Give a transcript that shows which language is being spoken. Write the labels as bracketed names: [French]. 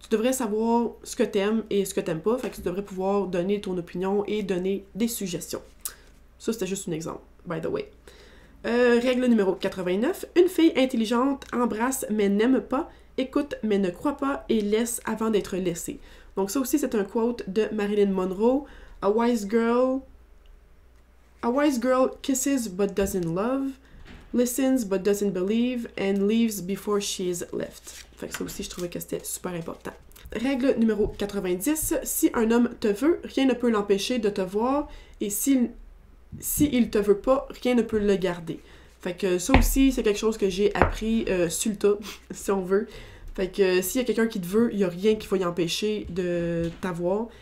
[French] Tu devrais savoir ce que t'aimes et ce que t'aimes pas, fait que tu devrais pouvoir donner ton opinion et donner des suggestions. Ça, c'était juste un exemple, [English] by the way. [French] Règle numéro 89. Une fille intelligente embrasse mais n'aime pas, écoute mais ne croit pas et laisse avant d'être laissée. Donc ça aussi, c'est un quote de Marilyn Monroe. [English] A wise girl kisses but doesn't love, listens but doesn't believe, and leaves before she is left. [French] Fait que ça aussi, je trouvais que c'était super important. Règle numéro 90. Si un homme te veut, rien ne peut l'empêcher de te voir, et s'il te veut pas, rien ne peut le garder. Fait que ça aussi, c'est quelque chose que j'ai appris sur le tas, si on veut. Fait que s'il y a quelqu'un qui te veut, il y a rien qui va y empêcher de t'avoir.